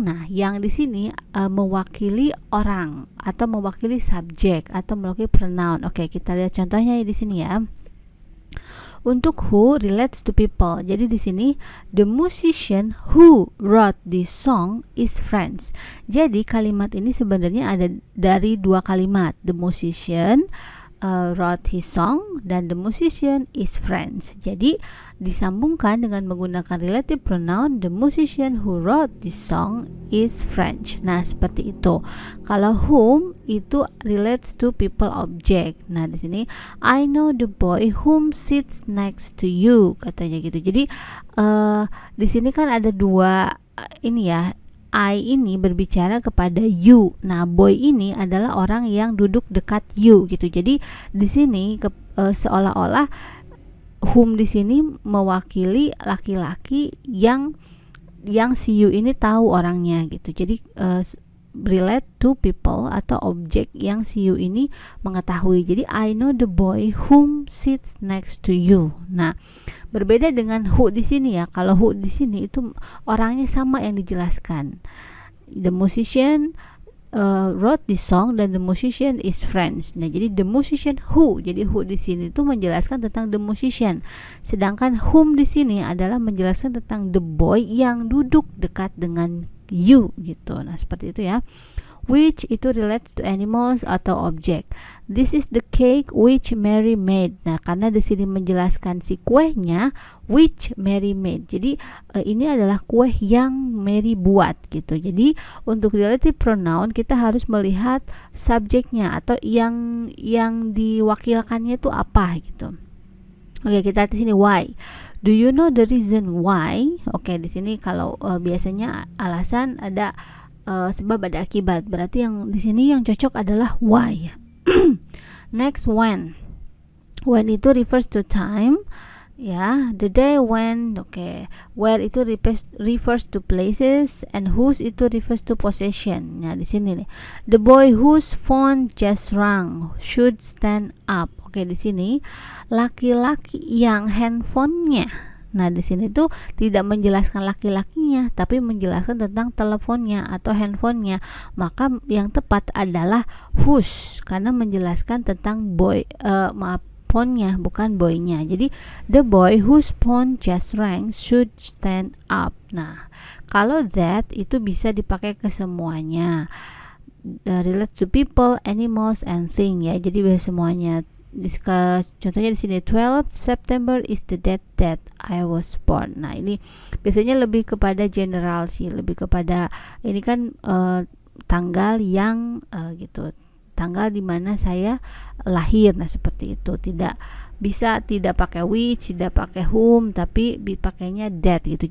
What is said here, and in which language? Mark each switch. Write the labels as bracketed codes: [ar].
[id] Nah, yang di sini mewakili orang atau mewakili subjek atau mewakili pronoun. Oke, kita lihat contohnya di sini ya. Untuk who relates to people. Jadi di sini [en] the musician who wrote this song is French. [id] Jadi kalimat ini sebenarnya ada dari dua kalimat. [en] The musician wrote his song dan the musician is French. [id] Jadi disambungkan dengan menggunakan [en] relative pronoun, the musician who wrote this song is French. [id] Nah, seperti itu. [en] Kalau whom itu relates to people object. [id] Nah, di sini [en] I know the boy whom sits next to you, [id] katanya gitu. Jadi di sini kan ada dua ini ya. I ini berbicara kepada you. Nah, boy ini adalah orang yang duduk dekat you gitu. Jadi di sini seolah-olah whom di sini mewakili laki-laki yang si you ini tahu orangnya gitu. Jadi relate to people atau objek yang si you ini mengetahui. [en] Jadi I know the boy whom sits next to you. [id] Nah, berbeda dengan who di sini ya. Kalau who di sini itu orangnya sama yang dijelaskan. [en] The musician wrote this song dan the musician is French. [id] Nah, jadi [en] the musician who. [id] Jadi who di sini itu menjelaskan tentang [en] the musician. [id] Sedangkan whom di sini adalah menjelaskan tentang [en] the boy [id] yang duduk dekat dengan you gitu. Nah, seperti itu ya. Which itu [en] relates to animals [id] atau object. [en] This is the cake which Mary made. [id] Nah, karena di sini menjelaskan si kuehnya [en] which Mary made. [id] Jadi ini adalah kue yang Mary buat gitu. Jadi untuk relative pronoun kita harus melihat subjeknya atau yang diwakilkannya itu apa gitu. Oke, kita lihat di sini why. [en] Do you know the reason why? [id] Oke, di sini kalau biasanya alasan ada sebab ada akibat. Berarti yang di sini yang cocok adalah why. [en] Next, when. When itu refers to time. Ya, the day when. Oke, where itu refers to places, and whose itu refers to possession. [id] Nah, di sini nih. [en] The boy whose phone just rang should stand up. [id] Oke, di sini laki-laki yang handphonenya. Nah, di sini tuh tidak menjelaskan laki-lakinya, tapi menjelaskan tentang teleponnya atau handphonenya. Maka yang tepat adalah whose, karena menjelaskan tentang phone-nya, bukan boy-nya. [en] Jadi the boy whose phone just rang should stand up. [id] Nah, kalau that itu bisa dipakai ke semuanya. [en] Relate to people, animals, and things ya. [id] Jadi bisa semuanya. Contohnya di sini [en] 12 September is the date that I was born. [id] Nah, ini biasanya lebih kepada general sih, lebih kepada ini kan tanggal yang gitu, tanggal di mana saya lahir. Nah, seperti itu. Tidak pakai which, tidak pakai whom, tapi dipakainya that gitu.